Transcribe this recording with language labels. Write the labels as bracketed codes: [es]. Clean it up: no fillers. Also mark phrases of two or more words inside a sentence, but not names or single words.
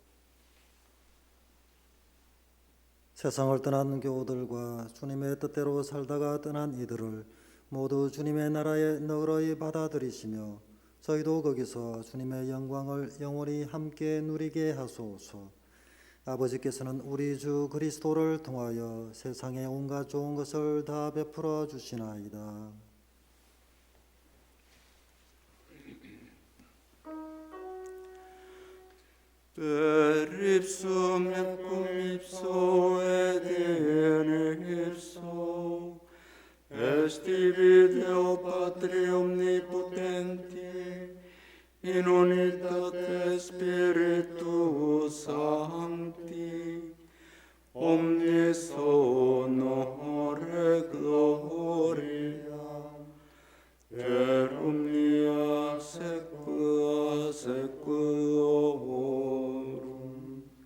[ko] 세상을 떠난 교우들과 주님의 뜻대로 살다가 떠난 이들을 모두 주님의 나라에 너그러이 받아들이시며 저희도 거기서 주님의 영광을 영원히 함께 누리게 하소서. 아버지께서는 우리 주 그리스도를 통하여 세상의 온갖 좋은 것을 다 베풀어 주시나이다. [la] Per ipsum et cum ipso et in ipso est ibi Deo Patri omnipotenti in unitate Spiritus Sancti omnis honore gloria per omnia saecula saeculorum.